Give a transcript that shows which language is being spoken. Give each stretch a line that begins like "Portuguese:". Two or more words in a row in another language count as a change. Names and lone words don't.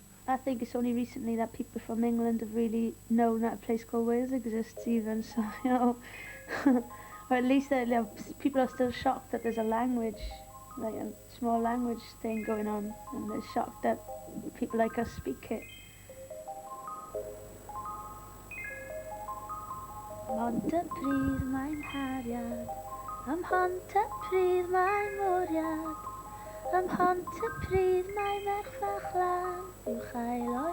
English: I think it's only recently that people from England have really known that a place called Wales exists even, so, you know, or at least people are still shocked that there's a language, like a small language thing going on, and they're shocked that people like us speak it.
Welsh: Montepridd mae'n hariad, ym Montepridd mae'n mwriad, ym Montepridd mae merch fach lan, i'w chael